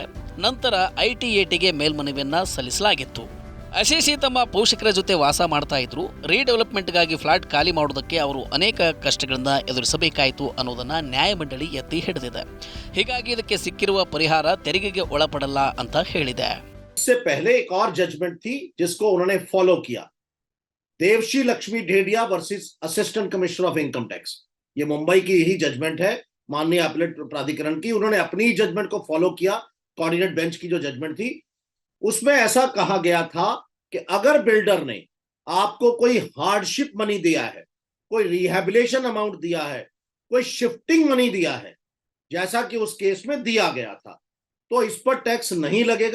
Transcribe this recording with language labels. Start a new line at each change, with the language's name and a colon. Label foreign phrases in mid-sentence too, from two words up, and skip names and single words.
Kannada: ನಂತರ ITATಗೆ ಮೇಲ್ಮನವಿಯನ್ನು ಸಲ್ಲಿಸಲಾಗಿತ್ತು. ಅಶೇಷಿ ತಮ್ಮ ಪೋಷಕರ ಜೊತೆ ವಾಸ ಮಾಡ್ತಾ ಇದ್ರು. ರೀಡೆವಲಪ್ಮೆಂಟ್ಗಾಗಿ ಫ್ಲಾಟ್ ಖಾಲಿ ಮಾಡೋದಕ್ಕೆ ಅವರು ಅನೇಕ ಕಷ್ಟಗಳನ್ನು ಎದುರಿಸಬೇಕಾಯಿತು ಅನ್ನೋದನ್ನ ನ್ಯಾಯಮಂಡಳಿ ಎತ್ತಿ ಹಿಡಿದಿದೆ. ಹೀಗಾಗಿ ಇದಕ್ಕೆ ಸಿಕ್ಕಿರುವ ಪರಿಹಾರ ತೆರಿಗೆಗೆ ಒಳಪಡಲ್ಲ ಅಂತ ಹೇಳಿದೆ.
Hindi: इससे पहले एक और जजमेंट थी जिसको उन्होंने फॉलो किया, देवश्री लक्ष्मी ढेडिया वर्सेस असिस्टेंट कमिश्नर ऑफ इनकम टैक्स। ये मुंबई की ही जजमेंट है, माननीय अपीलेट प्राधिकरण की। उन्होंने अपनी जजमेंट को फॉलो किया।
English: coordinate bench
Hindi: की जो जजमेंट थी उसमें ऐसा कहा गया था कि अगर बिल्डर ने आपको कोई
English: hardship money
Hindi: दिया है, कोई
English: rehabilitation amount
Hindi: दिया है, कोई
English: shifting money
Hindi: दिया है, जैसा कि उस केस में दिया गया था, तो इस पर टैक्स नहीं लगेगा।